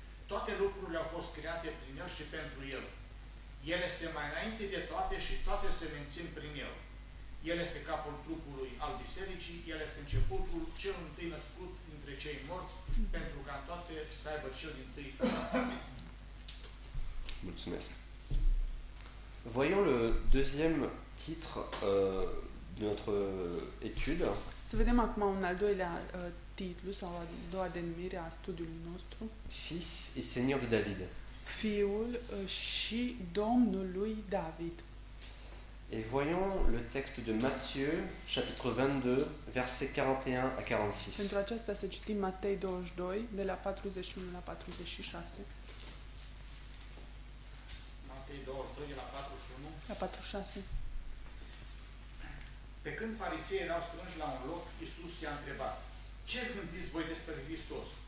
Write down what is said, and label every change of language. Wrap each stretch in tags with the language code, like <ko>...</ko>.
<ro>Toate lucrurile au fost create prin el și pentru el. El este mai înainte de toate și toate se mențin prin el. El este capul trupului al bisericii, el este începutul, cel întâi născut dintre cei morți, pentru ca în toate să aibă cel dintâi. Mulțumesc.</ro> <fr>Voyons le deuxième titre de notre étude.</fr> <ro>Să vedem acum un al doilea titlu sau a doua denumire a studiului nostru.</ro> <fr>Fils et Seigneur de David.</fr> <ro>Fiul și Domnul lui David.</ro> <fr>Et voyons le texte de Matthieu, chapitre 22, versets 41 à 46.</fr> <ro>Pentru aceasta să citim Matei 22, de la 41 la 46. Matei 22, de la 41. La 46. Pe când fariseii erau strânși la un loc, Iisus i-a întrebat: ce gândiți voi despre Hristos?</ro>